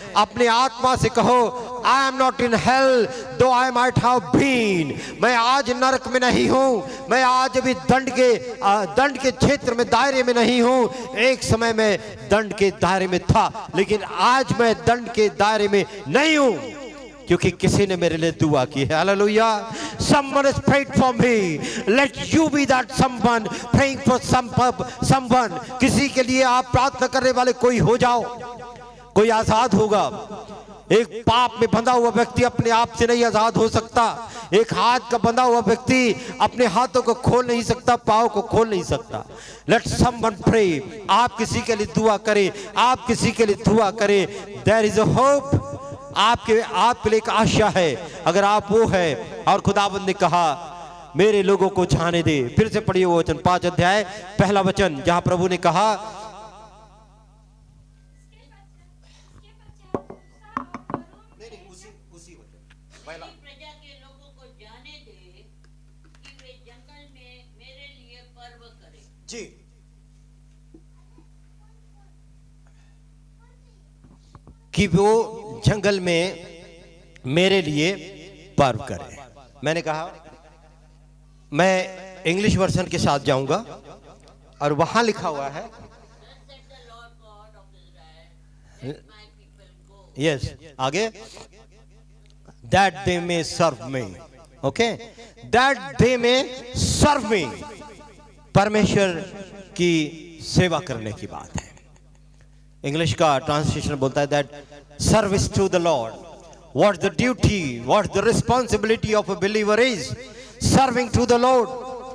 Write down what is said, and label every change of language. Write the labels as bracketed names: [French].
[Hindi] अपने आत्मा से कहो, [English] I am not in hell though I might have been. [Hindi] मैं आज नरक में नहीं हूं, मैं आज अभी दंड के क्षेत्र में, दायरे में नहीं हूं। एक समय में दंड के दायरे में था, लेकिन आज मैं दंड के दायरे में नहीं हूं, क्योंकि किसी ने मेरे लिए दुआ की है। Hallelujah. [English] Someone has prayed for me. Let you be that someone praying for someone. [Hindi] किसी के लिए आप प्रार्थना करने वाले कोई हो जाओ, कोई आजाद होगा। एक पाप में बंधा हुआ व्यक्ति अपने आप से नहीं आजाद हो सकता। एक हाथ का बंधा हुआ व्यक्ति अपने हाथों को खोल नहीं सकता, पाँव को खोल नहीं सकता। [English] Let someone pray. [Hindi] आप किसी के लिए दुआ करें, आप किसी के लिए दुआ करें। [English] There is a hope. [Hindi] आपके लिए एक आशा है, अगर आप वो है। और खुदावंद ने कहा, मेरे लोगों को जाने दे। फिर से पढ़िए वो वचन, 5 अध्याय पहला वचन, जहां प्रभु ने कहा, प्रजा के लोगों को जाने दे कि वे जंगल में मेरे लिए पर्व करें। जी, कि वो जंगल में मेरे लिए पर्व करें। मैंने कहा, मैं इंग्लिश वर्जन के साथ जाऊंगा और वहां लिखा हुआ है, [English] Thus said the Lord God of Israel, let my people go. Yes आगे, that they may serve me, okay, that they may serve me, [Hindi] परमेश्वर की सेवा करने की बात है। इंग्लिश का ट्रांसलेशन बोलता है [English] That service to the Lord, what the duty, what the responsibility of a believer is serving to the Lord.